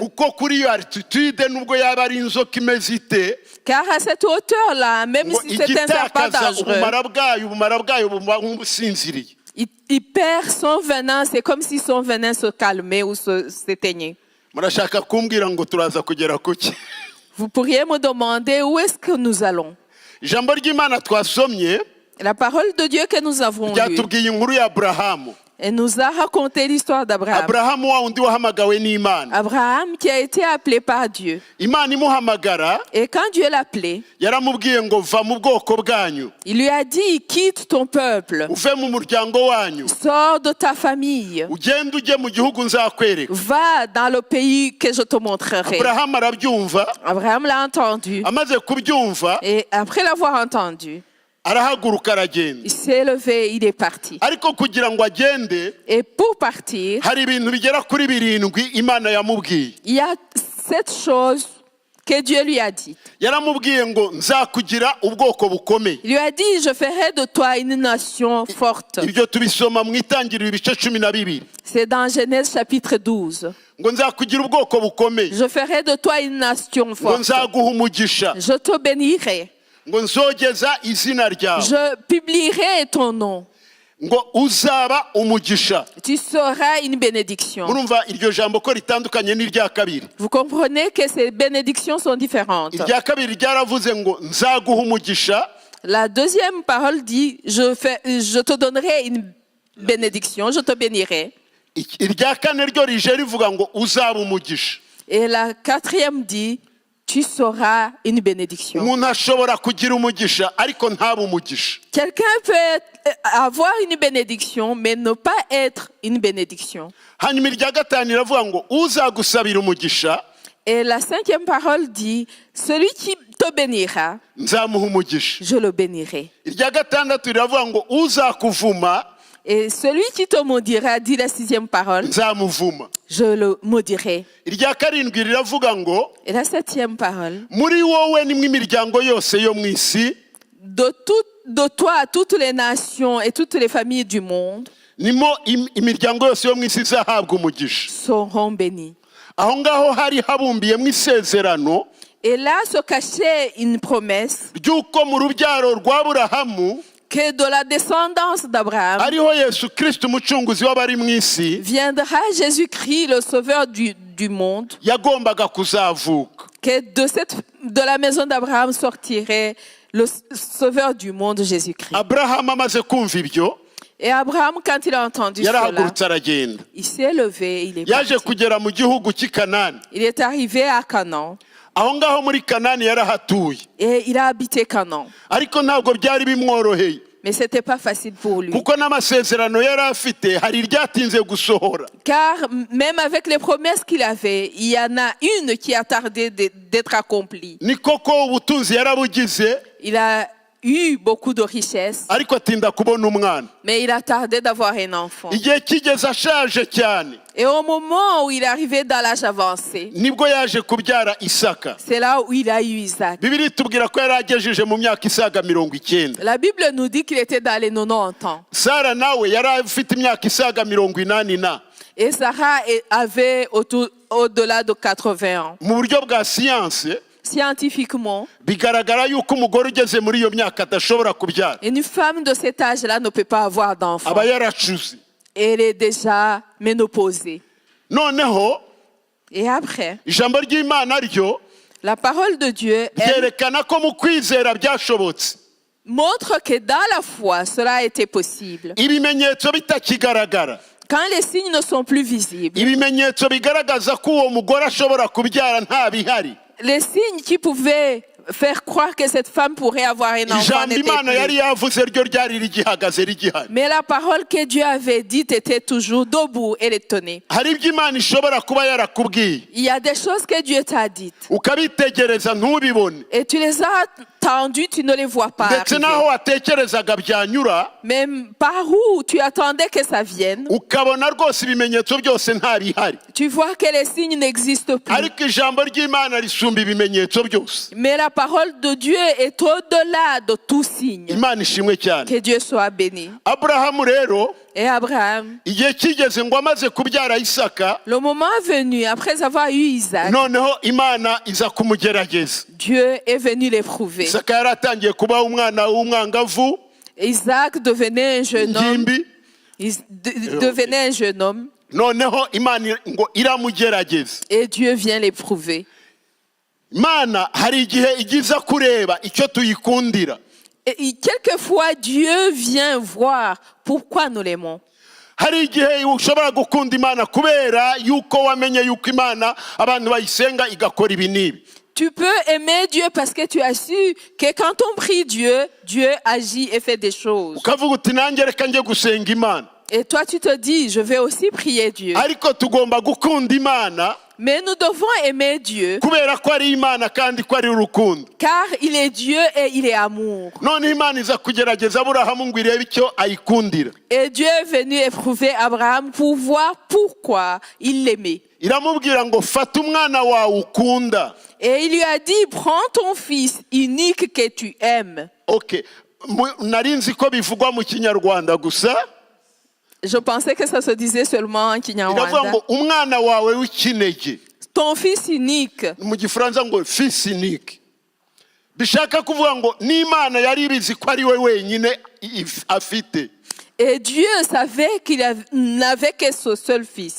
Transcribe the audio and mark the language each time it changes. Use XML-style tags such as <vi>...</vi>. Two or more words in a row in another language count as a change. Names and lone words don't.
<rw>kuko kuri iyo altitude nubwo yaba ari inzoka imeze ite,</rw> <fr>Car à cette hauteur-là, même</fr> <rw>ngo</rw> <fr>si c'est un serpent</fr> <rw>igitakaza dangereux, ubumara bwayo buba nk'ubusinziriye.</rw> <fr>il perd son venin. C'est comme si son venin se calmait ou s'éteignait.</fr> <rw>murashaka kumbwira ngo turaza kugera kuki?</rw> <fr>Vous pourriez me demander où est-ce que nous allons.</fr> <rw>ijambo ry'Imana twasomye</rw> <fr>La parole de Dieu que nous avons lue,</fr> <rw>ryatubwiye inkuru ya Aburahamu.</rw> <fr>elle nous a raconté l'histoire d'Abraham.</fr> <rw>Aburahamu wa undi wahamagawe n'Imana.</rw> <fr>Abraham qui a été appelé par Dieu.</fr> <rw>Imana imuhamagara,</rw> <fr>Et quand Dieu l'appelait,</fr> <rw>yaramubwiye ngo va mu bwoko bwanyu,</rw> <fr>il lui a dit, quitte ton peuple,</fr> <rw>uve mu muryango wanyu,</rw> <fr>sors de ta famille,</fr> <rw>ugende ujye mu gihugu nzakwereka.</rw> <fr>va dans le pays que je te montrerai.</fr> <rw>Aburahamu arabyumva,</rw> <fr>Abraham l'a entendu.</fr> <rw>amaze kubyumva</rw> <fr>Et après l'avoir entendu,</fr> <rw>arahaguruka aragenda.</rw> <fr>il s'est levé, il est parti.</fr> <rw>ariko kugira ngo agende,</rw> <fr>Et pour partir,</fr> <rw>hari ibintu bigera kuri birindwi Imana yamubwiye.</rw> <fr>il y a cette chose que Dieu lui a dit.</fr> <rw>Yaramubwiye ngo nzakugira ubwoko bukomeye.</rw> <fr>Il lui a dit, je ferai de toi une nation forte.</fr> <rw>Ibyo tubisoma mu Itangiriro ibice 12.</rw> <fr>C'est dans Genèse chapitre 12.</fr> <rw>ngo nzakugira ubwoko bukomeye,</rw> <fr>Je ferai de toi une nation</fr> <rw>ngo</rw> <fr>forte.</fr> <rw>nzaguha umugisha,</rw> <fr>Je te bénirai.</fr> <rw>ngo nzogeza izina ryawe,</rw> <fr>Je publierai ton nom.</fr> <rw>ngo uzaba umugisha.</rw> <fr>Tu seras une bénédiction.</fr> <rw>Murumva iryo jambo ko ritandukanye n'irya kabiri.</rw> <fr>Vous comprenez que ces bénédictions sont différentes.</fr> <rw>Irya kabiri ryaravuze ngo nzaguha umugisha,</rw> <fr>La deuxième parole dit, je te donnerai une bénédiction, je te bénirai.</fr> <rw>irya kane ryo rije rivuga ngo uzaba umugisha.</rw> <fr>Et la quatrième dit, tu seras une bénédiction.</fr> <rw>umuntu ashobora kugira umugisha ariko ntabe umugisha.</rw> <fr>Quelqu'un peut avoir une bénédiction, mais ne pas être une bénédiction.</fr> <rw>hanyuma irya gatanu iravuga ngo uzagusabira umugisha</rw> <fr>Et la 5e parole dit, celui qui te bénira,</fr> <rw>nzamuha umugisha.</rw> <fr>je le bénirai.</fr> <rw>irya gatandatu riravuga ngo uzakuvuma</rw> <fr>Et celui qui te maudira, dit la 6e parole,</fr> <rw>nzamuvuma.</rw> <fr>je le maudirai.</fr> <rw>irya karindwi riravuga ngo</rw> <fr>Et la 7e parole,</fr> <rw>muri wowe nimwe imiryango yose yo mu isi</rw> <fr>de toi, toutes les nations et toutes les familles du monde</fr> <rw>nimo imiryango yose yo mu isi izahabwa umugisha.</rw> <fr>seront bénies.</fr> <rw>aho ngaho hari habumbiyemo isezerano</rw> <fr>Et là se cachait une promesse</fr> <rw>ry'uko mu rubyaro rwa Aburahamu</rw> <fr>que de la descendance d'Abraham</fr> <rw>ariho Yesu Kristo umucunguzi w'abari mu isi</rw> <fr>viendra Jésus-Christ, le sauveur du monde,</fr> <rw>yagombaga kuzavuka.</rw> <fr>que de la maison d'Abraham sortirait le sauveur du monde, Jésus-Christ.</fr> <rw>Aburahamu amaze kumva ibyo</rw> <fr>Et Abraham, quand il a entendu cela,</fr> <rw>yarahagurutse aragenda.</rw> <fr>il s'est levé, il est</fr> <rw>yaje</rw> <fr>parti.</fr> <rw>kugera mu gihugu cy'i Kanani.</rw> <fr>Il est arrivé à Canaan</fr> <rw>aho ngaho muri Kanani yarahatuye,</rw> <fr>et il a habité Canaan.</fr> <rw>ariko ntabwo byari bimworoheye</rw> <fr>Mais ce n'était pas facile pour lui.</fr> <rw>kuko n'amasezerano yari afite hari iryatinze gusohora.</rw> <fr>Car même avec les promesses qu'il avait, il y en a une qui a tardé d'être accomplie.</fr> <rw>ni koko ubutunzi yarabugize</rw> <fr>Il a eu beaucoup de richesses,</fr> <rw>ariko atinda kubona umwana.</rw> <fr>mais il a tardé d'avoir un enfant.</fr> <rw>igihe kigeze ashaje cyane</rw> <fr>Et au moment où il est arrivé dans l'âge avancé,</fr> <rw>nibwo yaje kubyara Isaka.</rw> <fr>c'est là où il a eu Isaac.</fr> <rw>Bibiri itubwira ko yari agejeje mu myaka isaga 90.</rw> <fr>La Bible nous dit qu'il était dans les 90 ans.</fr> <rw>Sara nawe yari afite imyaka isaga 80</rw> <fr>Et Sarah avait au-delà de 80 ans.</fr> <rw>mu buryo bwa siyanse</rw> <fr>Scientifiquement,</fr> <rw>bigaragara yuko umugore ugeze muri iyo myaka adashobora kubyara,</rw> <fr>une femme de cet âge-là ne peut pas avoir d'enfant.</fr> <rw>aba yaracuze.</rw> <fr>Elle est déjà ménopausée.</fr> <rw>noneho</rw> <fr>Et après,</fr> <rw>ijambo ry'Imana ryo</rw> <fr>la parole de Dieu, elle</fr> <rw>ryerekana ko mu kwizera byashobotse,</rw> <fr>montre que dans la foi, cela a été possible.</fr> <rw>ibimenyetso bitakigaragara,</rw> <fr>Quand les signes ne sont plus visibles,</fr> <rw>ibimenyetso bigaragaza ko uwo mugore ashobora kubyara nta bihari.</rw> <fr>les signes qui pouvaient faire croire que cette femme pourrait avoir un enfant</fr> <rw>ijambo</rw> <fr>n'étaient</fr> <rw>Imana yari</rw> <fr>plus.</fr> <rw>yavuze ryo ryari rigihagaze rigihari.</rw> <fr>Mais la parole que Dieu avait dite était toujours debout et elle tenait.</fr> <rw>hari ibyo Imana ishobora kuba yarakubwiye</rw> <fr>Il y a des choses que Dieu t'a dites</fr> <rw>ukabitegereza ntubibone,</rw> <fr>et tu les as entendues, tu ne les vois pas</fr> <rw>ndetse</rw> <fr>arriver.</fr> <rw>n'aho watekerezaga byanyura</rw> <fr>Même par où tu attendais que ça vienne,</fr> <rw>ukabona rwose ibimenyetso byose nta bihari,</rw> <fr>tu vois que les signes n'existent plus.</fr> <rw>ariko ijambo ry'Imana risumba ibimenyetso byose.</rw> <fr>Mais la parole de Dieu est au-delà de tout signe.</fr> <rw>Imana ishimwe cyane.</rw> <fr>Que Dieu soit béni.</fr> <rw>Aburahamu rero</rw> <fr>Et Abraham,</fr> <rw>igihe kigeze ngo amaze kubyara Isaka,</rw> <fr>le moment est venu, après avoir eu Isaac,</fr> <rw>noneho Imana iza kumugerageza.</rw> <fr>Dieu est venu l'éprouver.</fr> <rw>Isaka yari atangiye kuba umwana w'umwangavu,</rw> <fr>Isaac devenait un jeune homme.</fr> <rw>ingimbi,</rw> <fr>Devenait un jeune homme.</fr> <rw>noneho Imana ngo iramugerageza.</rw> <fr>Et Dieu vient l'éprouver.</fr> <rw>Imana hari igihe igiza kureba icyo tuyikundira.</rw> <fr>Et quelquefois, Dieu vient voir pourquoi nous l'aimons.</fr> <rw>hari igihe ushobora gukunda Imana kubera yuko wamenye yuko Imana abantu bayisenga igakora ibi n'ibi.</rw> <fr>Tu peux aimer Dieu parce que tu as su que quand on prie Dieu, Dieu agit et fait des choses.</fr> <rw>ukavuga uti nanjye reka njye gusenga Imana,</rw> <fr>Et toi, tu te dis, je vais aussi prier Dieu.</fr> <rw>ariko tugomba gukunda Imana</rw> <fr>Mais nous devons aimer Dieu</fr> <rw>kubera ko ari Imana kandi ko ari urukundo.</rw> <fr>car il est Dieu et il est amour.</fr> <rw>None Imana iza kugerageza Aburahamu ngo irebe icyo ayikundira.</rw> <fr>Et Dieu est venu éprouver Abraham pour voir pourquoi il l'aimait.</fr> <rw>Iramubwira ngo fata umwana wawe ukunda.</rw> <fr>Et il lui a dit, prends ton fils unique que tu aimes.</fr> <rw>Okay, nari nzi ko bivugwa mu Kinyarwanda gusa.</rw> <fr>Je pensais que ça se disait seulement en</fr> <rw>Iravuga</rw> <fr>Kinyarwanda.</fr> <rw>ngo umwana wawe w'ikinege.</rw> <fr>Ton fils unique.</fr> <rw>Mu Gifaransa ngo</rw> <fr>fils unique.</fr> <rw>Bishaka kuvuga ngo n'Imana yari ibizi ko ari we wenyine afite.</rw> <fr>Et Dieu savait qu'il n'avait que ce seul fils.</fr>